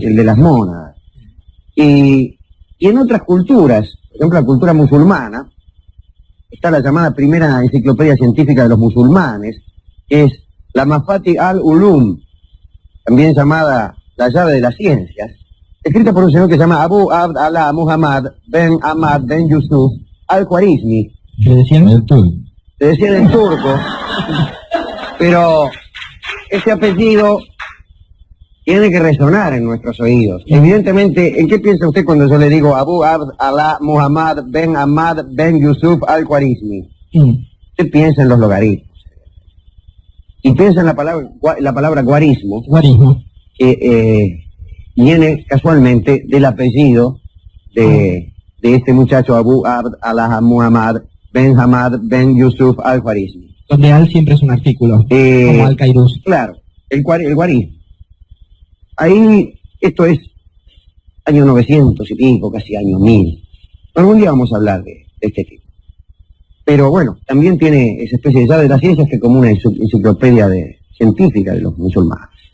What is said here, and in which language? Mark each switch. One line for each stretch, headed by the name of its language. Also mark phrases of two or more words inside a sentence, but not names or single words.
Spanish: El de las mónadas. Y en otras culturas, por ejemplo la cultura musulmana, está la llamada primera enciclopedia científica de los musulmanes, que es la Mafati al-Ulum, también llamada la llave de las ciencias, escrita por un señor que se llama Abu Abd Allah Muhammad Ben Ahmad Ben Yusuf al-Khwarizmi. ¿Le decían el turco? Le decían en turco, pero ese apellido tiene que resonar en nuestros oídos. Evidentemente, ¿en qué piensa usted cuando yo le digo Abu Abd Allah Muhammad Ben Ahmad Ben Yusuf al-Khwarizmi? Usted piensa en los logaritmos. Y piensa en la palabra guarismo, que viene casualmente del apellido de este muchacho Abu Abd Allah Muhammad Ben Ahmad Ben Yusuf al-Khwarizmi. Donde al siempre es un artículo, como al-Kairuz. Claro, el guarismo. Ahí, esto es año 900 y pico, casi año 1000. Algún día vamos a hablar de este tipo. Pero bueno, también tiene esa especie de llave de las ciencias que es como una enciclopedia científica de los musulmanes.